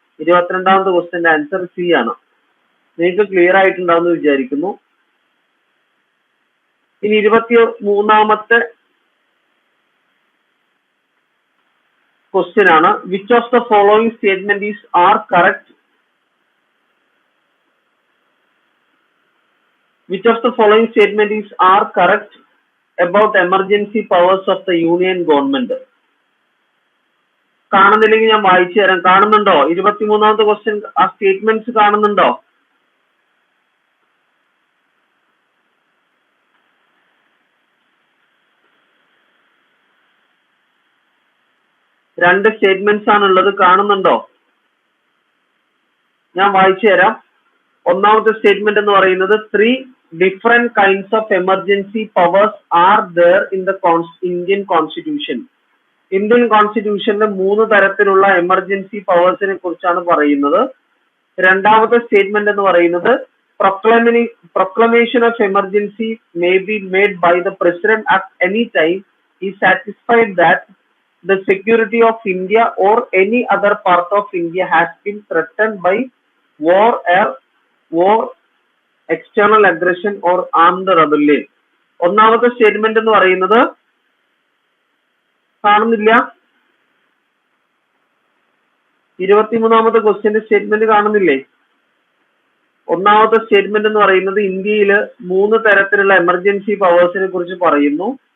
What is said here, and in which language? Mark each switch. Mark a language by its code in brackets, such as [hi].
[ml] 22ാമത്തെ ക്വസ്റ്റ്യന്റെ answer C ആണ്. നിങ്ങൾക്ക് clear ആയിട്ടുണ്ടാവുമെന്ന് വിചാരിക്കുന്നു. ഇനി 23ാമത്തെ ക്വസ്റ്റ്യൻ ആണ്. [en] Which of the following statement is are correct? Which of the following statement is are correct about emergency powers of the union government? [ml] കാണുന്നില്ലെങ്കിൽ ഞാൻ വായിച്ചു തരാം. കാണുന്നുണ്ടോ? 23ാമത്തെ ക്വസ്റ്റ്യൻ ആ സ്റ്റേറ്റ്മെന്റ്സ് കാണുന്നുണ്ടോ? രണ്ട് സ്റ്റേറ്റ്മെന്റ്സ് ആണുള്ളത്. കാണുന്നുണ്ടോ? ഞാൻ വായിച്ചു തരാം. ഒന്നാമത്തെ സ്റ്റേറ്റ്മെന്റ് എന്ന് പറയുന്നത് [en] 3 different kinds of emergency powers are there in the Indian Constitution. [ml] Indian കോൺസ്റ്റിറ്റ്യൂഷനിലെ 3 തരത്തിലുള്ള എമർജൻസി പവേഴ്സിനെ കുറിച്ചാണ് പറയുന്നത്. രണ്ടാമത്തെ സ്റ്റേറ്റ്മെന്റ് എന്ന് പറയുന്നത് [en] proclamation of emergency may be made by the president at any time is satisfied that the security of India or any other part of India has been threatened by war, external aggression or armed rebellion. [ml] ഒന്നാമത്തെ statement എന്ന് പറയുന്നത് കാണുന്നില്ല. 23ാമത്തെ ക്വസ്റ്റ്യന്റെ statement കാണുന്നില്ലേ? ഒന്നാമത്തെ statement എന്ന് പറയുന്നത് ഇന്ത്യയിൽ 3 തരത്തിലുള്ള എമർജൻസി പവേഴ്സിനെ കുറിച്ച് പറയുന്നു.